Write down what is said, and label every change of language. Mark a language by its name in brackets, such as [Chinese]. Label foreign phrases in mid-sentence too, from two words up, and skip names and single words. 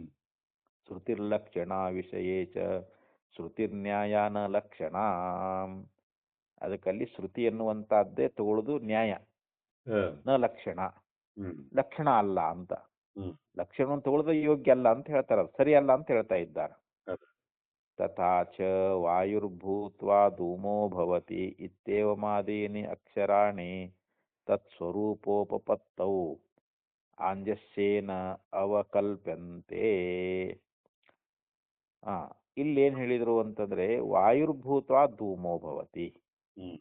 [Sanskrit] ಶ್ರುತಿರ್ಲಕ್ಷಣ ವಿಷಯೇ ಚ ಶ್ರುತಿರ್ನ್ಯಾಯಾನ ಲಕ್ಷಣ. [Kannada] ಅದಕ್ಕಲ್ಲಿ ಶ್ರುತಿ ಎನ್ನುವಂತಹದ್ದೇ ತಗೊಳ್ಳೋದು ನ್ಯಾಯ, ಹ [Sanskrit] ನ ಲಕ್ಷಣ, ಹ್ಮ್ [Kannada] ಲಕ್ಷಣ ಅಲ್ಲ ಅಂತ. ಹ್ಮ್ ಲಕ್ಷಣವನ್ನು ತಗೊಳ್ಳೋದು ಯೋಗ್ಯ ಅಲ್ಲ ಅಂತ ಹೇಳ್ತಾರೆ, ಅದು ಸರಿ ಅಲ್ಲ ಅಂತ ಹೇಳ್ತಾ ಇದ್ದಾರೆ. ಅದ [Sanskrit] ತಥಾ ಚ ವಾಯುರ್ಭೂತ್ವಾ ಧೂಮೋ ಭವತಿ ಇತ್ಯೇವಮಾದೀನಿ ಅಕ್ಷರಾಣಿ ತತ್ಸ್ವರೂಪೋಪಪತ್ತೌ ಆಂಜಸ್ಯೇನ ಅವಕಲ್ಪ್ಯಂತೆ. [Kannada] ಆ ಇಲ್ಲೇನ್ ಹೇಳಿದ್ರು ಅಂತಂದ್ರೆ, [Sanskrit] ವಾಯುರ್ಭೂತ್ವಾ ಧೂಮೋ ಭವತಿ, ಹ್ಮ್